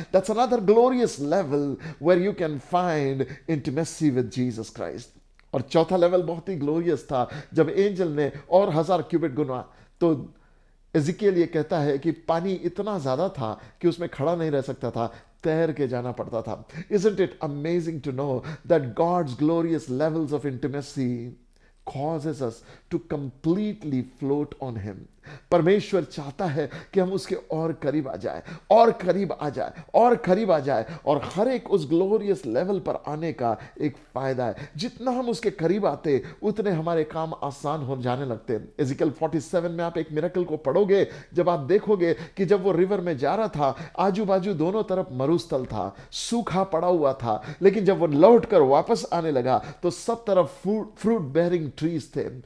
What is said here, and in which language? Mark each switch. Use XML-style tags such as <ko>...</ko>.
<en>That's another glorious level where you can find intimacy with Jesus Christ.</en> <hi>और चौथा level बहुत ही glorious था। जब एंजल ने और 1000 क्यूबिट गुना तो एजिकियल ये कहता है कि पानी इतना ज्यादा था कि उसमें खड़ा नहीं रह सकता था, तैर के जाना पड़ता था।</hi> <en>Isn't it amazing to know that God's glorious levels of intimacy causes us to completely float on him?</en> <hi>परमेश्वर चाहता है कि हम उसके और करीब आ जाए, और करीब आ जाए, और करीब आ जाए, और हर एक उस ग्लोरियस लेवल पर आने का एक फायदा है। जितना हम उसके करीब आते उतने हमारे काम आसान हो जाने लगते हैं। एजिकियल 47 में आप एक मिरेकल को पढ़ोगे, जब आप देखोगे कि जब वो रिवर में जा रहा था, आजू बाजू दोनों तरफ मरुस्थल था, सूखा पड़ा हुआ था, लेकिन जब वो लौट कर वापस आने लगा तो सब तरफ फ्रूट बेयरिंग ट्रीज थे।</hi>